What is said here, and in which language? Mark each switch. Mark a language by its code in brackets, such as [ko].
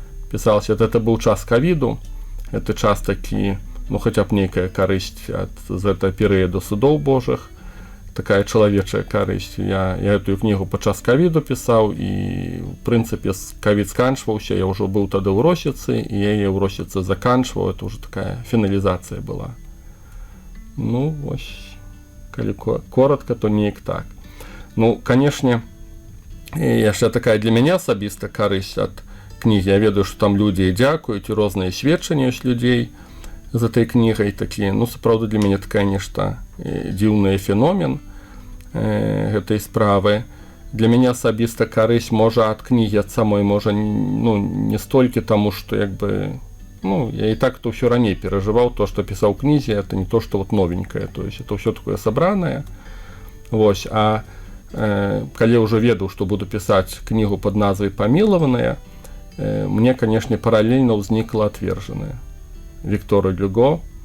[be] Пісалася, это быў час ковіду, это час такі, ну, хаця б нейкая карысць з этого перыяду судоў Божых, такая чалавечая карысць. Я эту кнігу падчас ковіду пісаў, і, в прынцыпе, ковід сканчваўся, я ўжо быў тады ў Росіцы, і я яе ў Росіцы заканчваў, это ўжо такая фіналізацыя была. Ну, вось. Калі коротко, то неяк так. Ну, канешне, яшчэ такая для мяне асабіста карысць ад кнігі. Я ведаю, што там людзі дзякуюць, і розныя сведчанні ёсць людзей за этой кнігай такія. Ну, сапраўды для мяне такая нешта дзіўны феномен гэтай справы. Для мяне асабіста карысць можа ад кнігі ад самой, можа, ну, не столькі таму, што як бы ну, [ru] я и так-то все ранее переживал, то, что писал в книге, это не то, что вот новенькое, то есть это все такое собранное. Вот. А когда я уже ведал, что буду писать книгу под назвой «Помилованная», мне, конечно, параллельно возникла «Отверженная» Віктора Гюго.